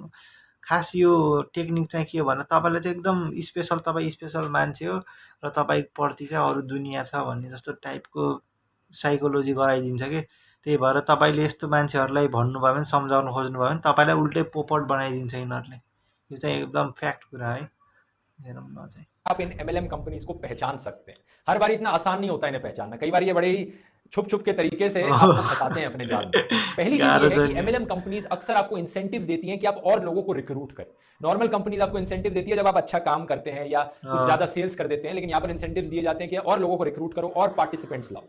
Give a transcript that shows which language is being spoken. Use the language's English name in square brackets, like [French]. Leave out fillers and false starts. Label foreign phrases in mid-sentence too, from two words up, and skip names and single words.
[Nepali] खास यो टेक्निक चाहिँ के हो भन्दा तपाईँलाई चाहिँ एकदम स्पेसल, तपाईँ स्पेसल मान्छे हो र तपाईँप्रति चाहिँ अरू दुनियाँ छ भन्ने जस्तो टाइपको साइकोलोजी गराइदिन्छ कि। त्यही भएर तपाईँले यस्तो मान्छेहरूलाई भन्नुभयो भने, सम्झाउन खोज्नुभयो भने तपाईँलाई उल्टै पोपट बनाइदिन्छ यिनीहरूले। यो चाहिँ एकदम फ्याक्ट कुरा है। हेरौँ न चाहिँ [Hindi] आप इन [English] MLM companies [Hindi] को पहचान सकते हैं। हर बार इतना आसान नहीं होता इन्हें पहचानना, कई बार ये बड़े ही छुप छुप के तरीके से आपको फंसाते हैं अपने जाल में। पहली चीज ये है कि [English] MLM companies [Hindi] अक्सर आपको इंसेंटिव्स देती हैं कि आप और लोगों को रिक्रूट करें। [English] normal companies [Hindi] आपको इंसेंटिव देती है जब आप अच्छा काम करते हैं या कुछ ज्यादा सेल्स कर देते हैं, लेकिन यहाँ पर इंसेंटिव्स दिए जाते हैं कि और लोगों को रिक्रूट करो और पार्टिसिपेंट्स लाओ।